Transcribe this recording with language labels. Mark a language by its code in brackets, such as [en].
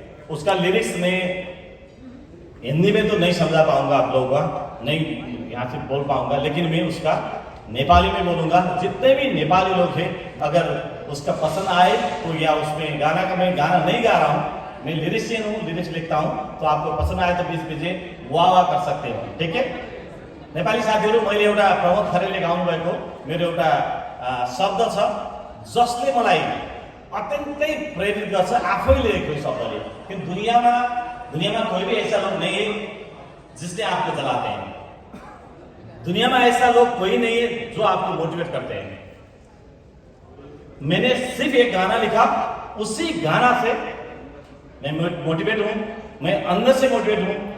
[hi] उसका लिरिक्स में हिंदी में तो नहीं समझा पाऊंगा आप लोगों का, नहीं यहाँ से बोल पाऊंगा, लेकिन मैं उसका नेपाली में बोलूंगा। जितने भी नेपाली लोग हैं, अगर उसका पसंद आए तो, या उसमें गाना का, मैं गाना नहीं गा रहा हूँ, मैं लिरिक्सियन हूँ, लिरिक्स लिखता हूँ, तो आपको पसंद आए तो बीच बीचे वाह वाह कर सकते हो, ठीक है। [ne] नेपाली साथीहरू, मैले एउटा प्रमोद खरेलले गाउनु भएको मेरो एउटा शब्द छ, जसले मलाई अत्यन्तै प्रेरित गर्छ। आफै लेखेको शब्दले, [hi] कि दुनिया में कोई भी ऐसा लोग नहीं है जिसने आपको जलाते हैं। दुनिया में ऐसा लोग कोई नहीं है जो आपको मोटिवेट करते हैं। मैंने सिर्फ एक गाना लिखा, उसी गाना से मैं मोटिवेट हूं, मैं अंदर से मोटिवेट हूं।